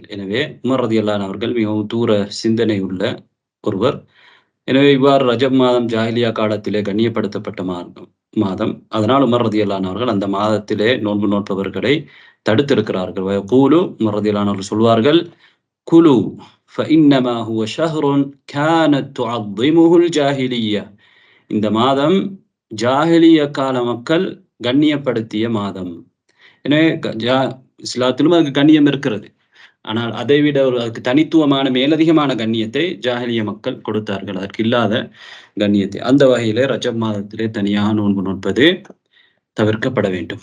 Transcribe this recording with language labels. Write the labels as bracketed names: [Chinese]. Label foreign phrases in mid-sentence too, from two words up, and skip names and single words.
[Tamil] எனவே உமர் [Arabic] رضي الله عنه [Tamil] அவர்கள் மிகவும் தூர சிந்தனை உள்ள ஒருவர். எனவே இவ்வாறு ரஜப் மாதம் ஜாஹிலியா காலத்திலே கண்ணியப்படுத்தப்பட்ட மாதம். அதனால் உமர் [Arabic] رضي الله عنه [Tamil] அவர்கள் அந்த மாதத்திலே நோன்பு நோட்பவர்களை தடுத்திருக்கிறார்கள். வயகூலு, உமர் [Arabic] رضي الله عنه [Tamil] அவர்கள் சொல்வார்கள், குலு [Arabic] فإنما هو شهر كانت تعظمه الجاهلية. [Tamil] இந்த மாதம் ஜாஹிலிய கால மக்கள் கண்ணியப்படுத்திய மாதம். எனவே இஸ்லாத்திலும் அதுக்கு கண்ணியம் இருக்கிறது. ஆனால் அதைவிட அதுக்கு தனித்துவமான மேலதிகமான கண்ணியத்தை ஜாஹிலிய மக்கள் கொடுத்தார்கள். அதற்கு இல்லாத கண்ணியத்தை. அந்த வகையிலே ரஜப் மாதத்திலே தனியாக நோன்பு நோற்பது தவிர்க்கப்பட வேண்டும்.